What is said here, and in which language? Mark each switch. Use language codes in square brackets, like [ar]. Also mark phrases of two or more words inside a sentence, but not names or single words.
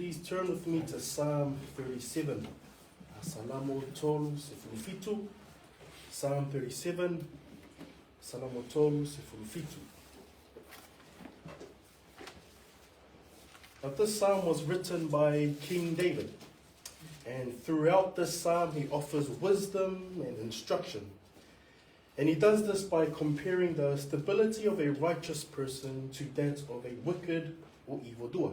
[en] turn with me to Psalm 37. [sm] Salamo tolu sefulufitu. [en] Psalm 37. [sm] Salamo tolu sefulufitu. [en] Now this psalm was written by King David. And throughout this psalm he offers wisdom and instruction. And he does this by comparing the stability of a righteous person to that of a wicked or evildoer.